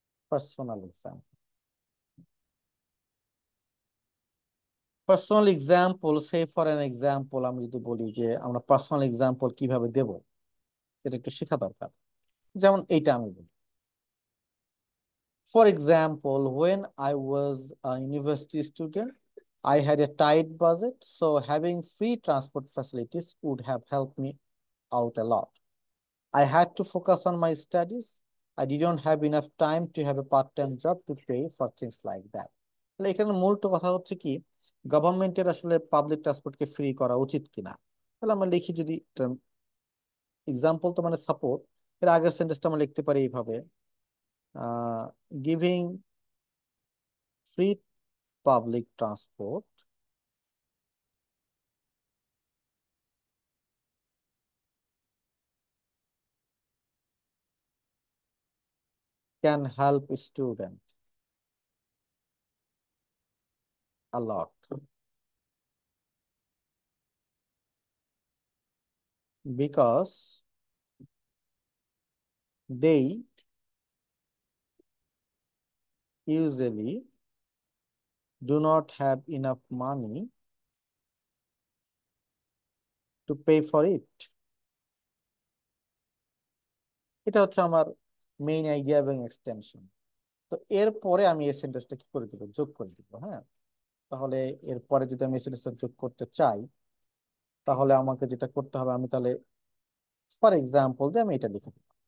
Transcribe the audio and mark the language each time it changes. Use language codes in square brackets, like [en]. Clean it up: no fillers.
[bn] Personal example, personal example, [en] say for an example, [bn] আমি যদি বলি যে আমরা পার্সোনাল এক্সাম্পল কিভাবে দেব, এটা একটু শেখা দরকার। [en] যেমন এইটা আমি বলি, for example, when I was a university student, I had a tight budget, so having free transport facilities would have helped me out a lot. I had to focus on my studies. I didn't have enough time to have a part-time job to pay for things like that. [bn] তাহলে এখানে মূল তো কথা হচ্ছে কি, গভর্নমেন্টের আসলে public ট্রান্সপোর্টকে free করা উচিত কিনা। তাহলে আমরা লিখি, যদি এক্সাম্পল তো মানে সাপোর্ট, এর আগের সেন্টেন্সটা আমরা লিখতে পারি এইভাবে, [en] Giving free public transport can help student a lot because they usually do not have enough money to pay for it. [bn] এটা হচ্ছে আমার মেইন আইডিয়া এবং এক্সটেনশন। তো এরপরে আমি এই সেন্টেন্সটা কি করে দিব, যোগ করে দিব। হ্যাঁ, তাহলে এরপরে যদি আমি এই সেন্টেন্সটা যোগ করতে চাই, তাহলে আমাকে যেটা করতে হবে, আমি তাহলে ফর এক্সাম্পল দিয়ে আমি এটা লিখে দিব।